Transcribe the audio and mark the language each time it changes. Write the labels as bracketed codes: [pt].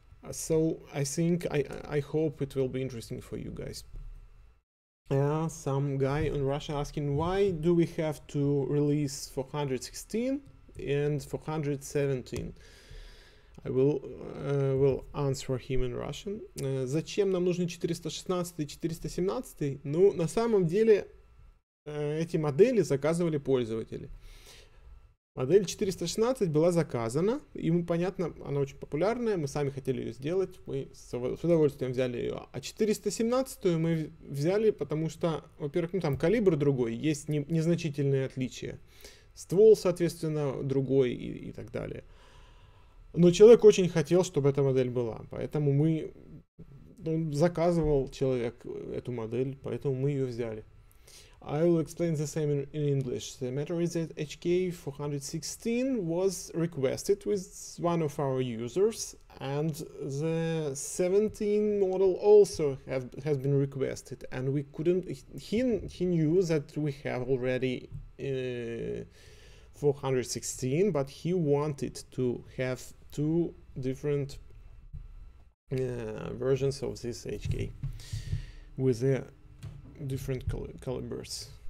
[en] So I think I hope it will be interesting for you guys. Some guy in Russia asking why do we have to release 416 and 417. I will answer him in Russian. [ru] Зачем нам нужны 416 и 417? Ну, на самом деле эти модели заказывали пользователи. Модель 416 была заказана, и понятно, она очень популярная, мы сами хотели ее сделать, мы с удовольствием взяли ее. А 417 мы взяли, потому что, во-первых, там калибр другой, есть незначительные отличия. Ствол, соответственно, другой и так далее. Но человек очень хотел, чтобы эта модель была, поэтому заказывал человек эту модель, поэтому мы ее взяли. [en] I will explain the same in English. The matter is that HK416 was requested with one of our users, and the 17 model also has been requested, and we couldn't. He knew that we have already 416, but he wanted to have two different versions of this HK with the different calibers.